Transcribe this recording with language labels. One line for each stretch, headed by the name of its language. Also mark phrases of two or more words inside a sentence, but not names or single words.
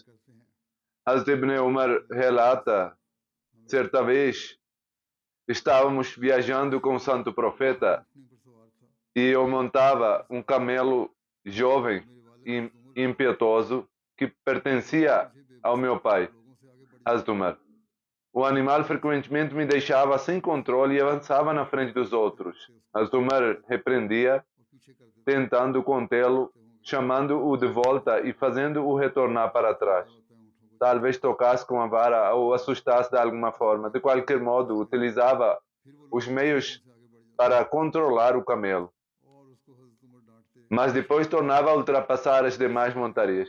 Portuguese: Hazrat Ibn Umar relata, certa vez, estávamos viajando com o Santo Profeta e eu montava um camelo jovem e impetuoso que pertencia ao meu pai, Hazrat Umar. O animal frequentemente me deixava sem controle e avançava na frente dos outros. Hazrat Umar repreendia, tentando contê-lo, chamando-o de volta e fazendo-o retornar para trás. Talvez tocasse com a vara ou assustasse de alguma forma. De qualquer modo, utilizava os meios para controlar o camelo. Mas depois tornava a ultrapassar as demais montarias.